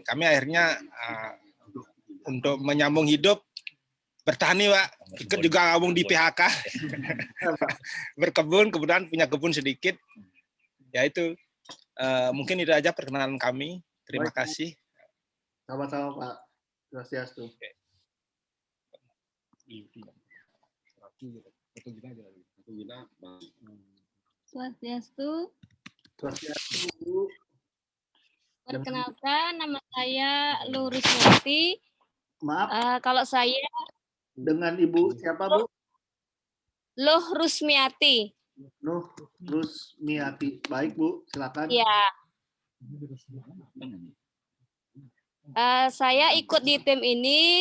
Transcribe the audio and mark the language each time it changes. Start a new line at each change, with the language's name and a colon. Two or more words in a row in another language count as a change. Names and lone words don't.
Indonesian: Kami akhirnya untuk menyambung hidup bertani, Pak. Ikut juga gabung di PHK. Berkebun, kemudian punya kebun sedikit. Ya itu, mungkin itu aja perkenalan kami. Terima kasih. Sama-sama, Pak. Swastiastu. Swastiastu. Swastiastu. Perkenalkan, nama saya Luh Rusmiati. Maaf. Kalau saya dengan Ibu siapa, Bu? Luh Rusmiati. Luh Rusmiati. Baik, Bu. Silakan. Ya. Saya ikut di tim ini.